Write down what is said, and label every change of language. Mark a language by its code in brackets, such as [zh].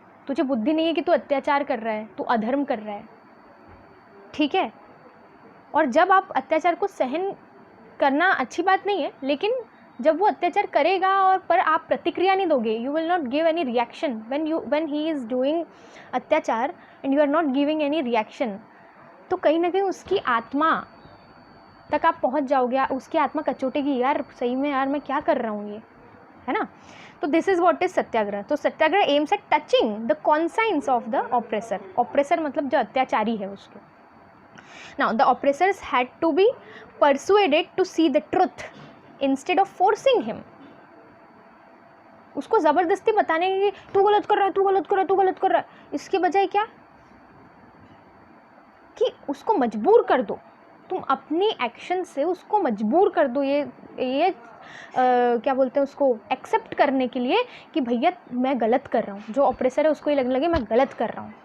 [hi] तुझे बुद्धि नहीं है कि तू अत्याचार कर रहा है, तू अधर्म कर रहा है। ठीक है, और जब आप अत्याचार को सहन करना अच्छी बात नहीं है, लेकिन जब वो अत्याचार करेगा और पर आप प्रतिक्रिया नहीं दोगे, [en] you will not give any reaction [hi] when he is doing अत्याचार and you are not giving any reaction, तो कहीं ना कहीं उसकी आत्मा तक आप पहुंच जाओगे, उसकी आत्मा कचोटेगी, यार सही में यार मैं क्या कर रहा हूँ ये, है ना। [en] तो this is what is Satyagraha. तो Satyagraha aims at touching the conscience of the oppressor. [hi] Oppressor मतलब जो अत्याचारी है उसको। [en] Now the oppressors had to be persuaded to see the truth instead of forcing him. [hi] उसको ज़बरदस्ती बताने की तू गलत कर रहा है, तू गलत कर रहा है, तू गलत कर रहा है, इसके बजाय क्या कि उसको मजबूर कर दो, तुम अपनी एक्शन से उसको मजबूर कर दो, ये क्या बोलते हैं उसको, एक्सेप्ट करने के लिए कि भैया मैं गलत कर रहा हूँ। जो ऑपरेसर है उसको ये लगने लगे मैं गलत कर रहा हूँ।